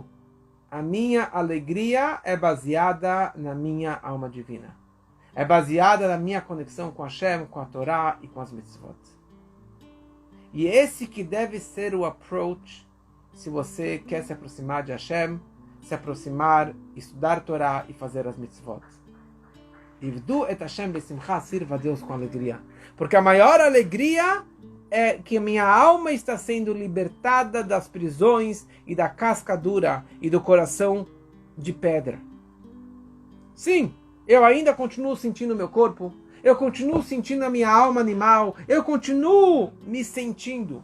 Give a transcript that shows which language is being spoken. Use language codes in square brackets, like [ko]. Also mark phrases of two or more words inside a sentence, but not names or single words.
[pt] A minha alegria é baseada na minha alma divina. É baseada na minha conexão com Hashem, com a Torá e com as mitzvot. E esse que deve ser o approach se você quer se aproximar de Hashem, se aproximar, estudar Torá e fazer as mitzvot. [he] עבדו את השם בשמחה, [pt] sirva a Deus com alegria. Porque a maior alegria é que a minha alma está sendo libertada das prisões e da casca dura e do coração de pedra. Sim, eu ainda continuo sentindo o meu corpo, eu continuo sentindo a minha alma animal, eu continuo me sentindo.